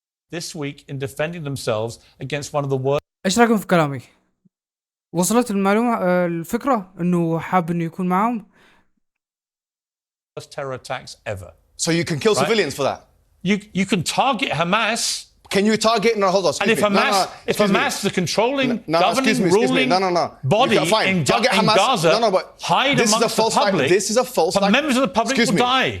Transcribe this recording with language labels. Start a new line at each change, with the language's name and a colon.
English: This week in defending themselves against one of the worst.
Arabic: إيش رأيكم في كلامي؟ وصلت المعلومة الفكرة إنه حاب إنه يكون معهم؟
English: terror attacks ever. So you can kill civilians for that? You can target Hamas. Can you target? No, hold on. And if Hamas, the controlling, governing, ruling body in Gaza, hide amongst the public, this is a false. Members of the public will die.